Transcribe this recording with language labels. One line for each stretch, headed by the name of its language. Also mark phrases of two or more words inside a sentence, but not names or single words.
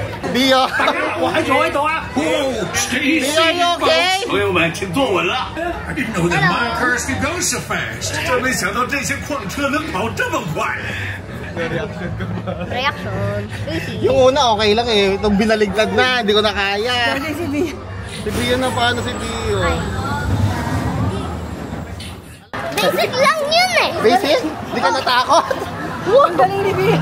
English: Bio.
Chinese: 我还走一走啊！哦
English: Bio, are you okay?
Chinese: 朋友们，请坐稳了。
English: I didn't know that my cars could go so fast。
Chinese: 真没想到这些矿车能跑这么快。
English: Reaction. Lucy.
Filipino: Yung una okay lang eh. Itong binaligtad na, hindi ko na kaya. Si Bio. Si Bio na, paano si Bio? Basic lang yun eh. Basic? Hindi ka natakot? Ang galing ni Bea.